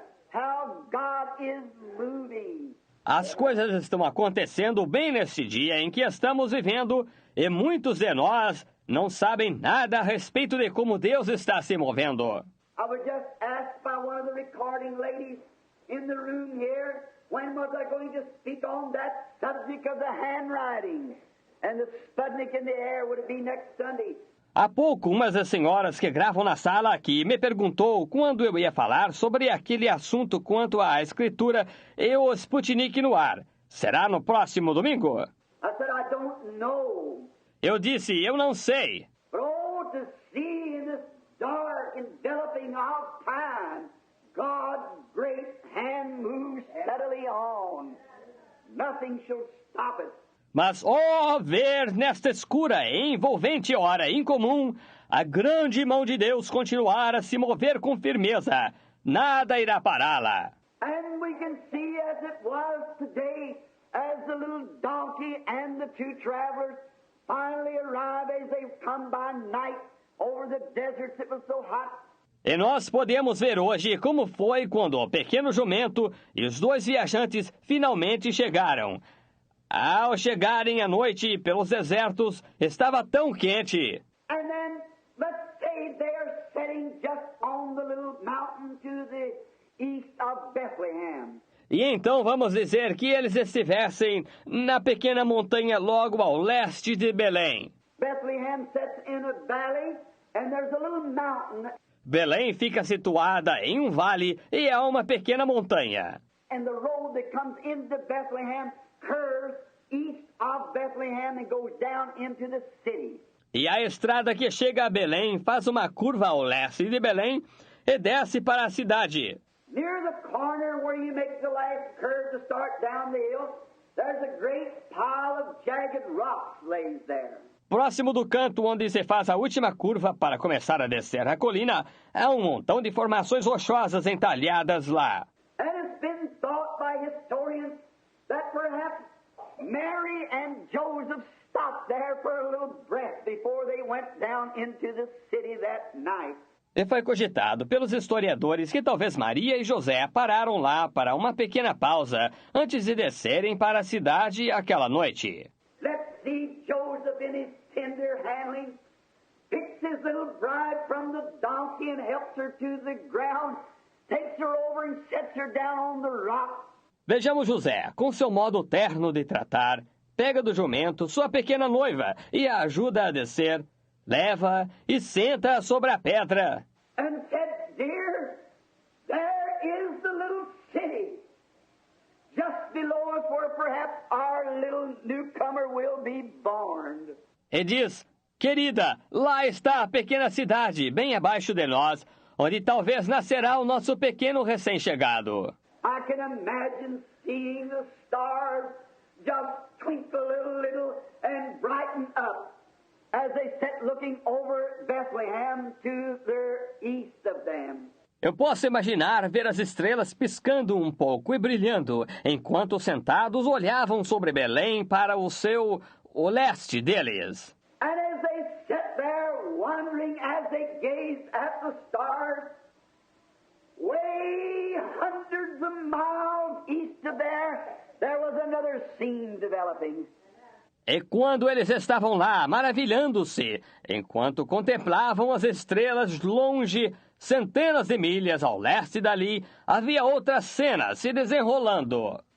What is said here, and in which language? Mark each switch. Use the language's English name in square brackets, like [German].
[English] How God is moving. [Portuguese] As coisas estão acontecendo bem neste dia em que estamos vivendo e muitos de nós não sabem nada a respeito de como Deus está se movendo. [English] I was just asked by one of the recording ladies in the room here, when was I going to speak on that subject of the handwriting and the Sputnik in the air? Would it be next Sunday? [Portuguese] Há pouco, uma das senhoras que gravam na sala aqui me perguntou quando eu ia falar sobre aquele assunto quanto à escritura e o Sputnik no ar. Será no próximo domingo? [English] I said, I don't know. [Portuguese] Eu disse, eu não sei. [English] But oh, to see in this dark enveloping of time, God's great hand moves steadily on. Nothing shall stop it. [Portuguese] Mas, ó, ver nesta escura e envolvente hora incomum, a grande mão de Deus continuar a se mover com firmeza. Nada irá pará-la. [English] And we can see as it was today, as the little donkey and the two travelers finally arrive as they come by night over the deserts that was so hot. [Portuguese] E nós podemos ver hoje como foi quando o pequeno jumento e os dois viajantes finalmente chegaram. Ao chegarem à noite pelos desertos, estava tão quente. [English] And then, let's say they're sitting just on the little mountain to the east of Bethlehem. [Portuguese] E então vamos dizer que eles estivessem na pequena montanha logo ao leste de Belém. [English] Bethlehem sits in a valley, and there's a little mountain, [Portuguese] Belém fica situada em um vale e há uma pequena montanha. [English] and the road that comes into Bethlehem curves east of Bethlehem and goes down into the city. [Portuguese] E a estrada que chega a Belém faz uma curva ao leste de Belém e desce para a cidade. [English] Near the corner where you make the last curve to start down the hill, there's a great pile of jagged rocks lays there. [Portuguese] Próximo do canto onde se faz a última curva para começar a descer a colina, há um montão de formações rochosas entalhadas lá. [English] And it's been thought by historians that perhaps Mary and Joseph stopped there for a little breath before they went down into the city that night. [Portuguese] E foi cogitado pelos historiadores que talvez Maria e José pararam lá para uma pequena pausa antes de descerem para a cidade aquela noite. [English] Let's see Joseph in his tender handling, picks his little bride from the donkey and helps her to the ground, takes her over and sets her down on the rock. [Portuguese] Vejamos José, com seu modo terno de tratar, pega do jumento sua pequena noiva e a ajuda a descer, leva e senta sobre a pedra. [English] And said, dear, there is the little city just below us where perhaps our little newcomer will be born. [Portuguese] E diz, querida, lá está a pequena cidade, bem abaixo de nós, onde talvez nascerá o nosso pequeno recém-chegado. [English] I can imagine seeing the stars just twinkle a little and brighten up as they sit looking over Bethlehem to the east of them. [Portuguese] Eu posso imaginar ver as estrelas piscando um pouco e brilhando, enquanto sentados olhavam sobre Belém para o leste deles. [English] And as they sit there wondering, as they gaze at the stars, way hundreds of miles east of there was another scene developing. [Portuguese] E quando eles estavam lá, maravilhando-se, enquanto contemplavam as estrelas longe, centenas de milhas ao leste dali, havia outra cena se desenrolando.